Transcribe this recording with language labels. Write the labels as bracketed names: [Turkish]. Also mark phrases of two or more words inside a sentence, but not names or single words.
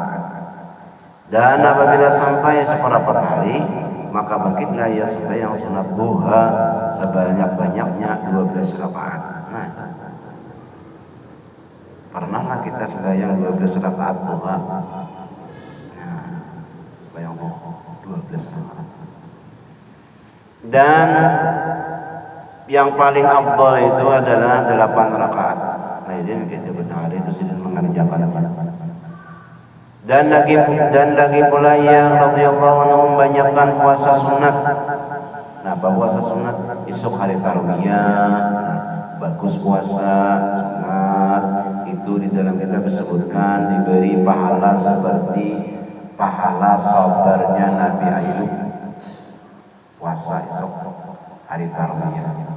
[Malay] Dan apabila sampai seperempat hari maka bangkitlah ya sembahyang sunat duha sebanyak-banyaknya 12 rakaat. [Indonesian] Nah pernahlah kita sembahyang 12 rakaat duha. Nah sembahyang duha 12 rakaat. Dan yang paling afdal itu adalah 8 rakaat. Nah ini kita benar itu sudah mengerjakannya. Dan lagi pula yang [Arabic] radhiyallahu anhu [Indonesian] membanyakkan puasa sunat. Nah, puasa sunat esok hari tarwiyah. Nah, bagus puasa sunat itu di dalam kitab disebutkan diberi pahala seperti pahala sabarnya Nabi Ayub puasa esok hari tarwiyah.